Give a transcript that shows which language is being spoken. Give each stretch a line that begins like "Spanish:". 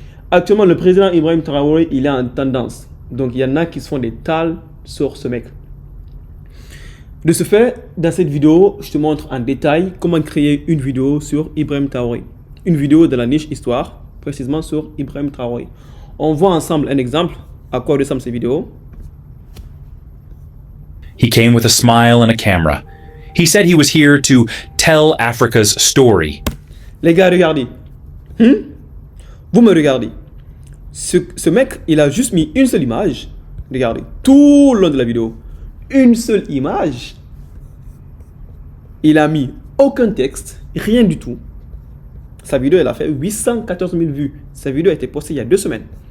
French: Actuellement, le président Ibrahim Traoré, il est en tendance. Donc, il y en a qui se font des tales sur ce mec. De ce fait, dans cette vidéo, je te montre en détail comment créer une vidéo sur Ibrahim Traoré. Une vidéo de la niche histoire, précisément sur Ibrahim Traoré. On voit ensemble un exemple à quoi ressemble ces vidéos.
English: He came with a smile and a camera. He said he was here to tell Africa's story.
French: Les gars, regardez. Vous me regardez. Ce mec, il a juste mis une seule image. Regardez, tout le long de la vidéo. Une seule image. Il a mis aucun texte, rien du tout. Sa vidéo, elle a fait 814 000 vues. Sa vidéo a été postée il y a 2 semaines.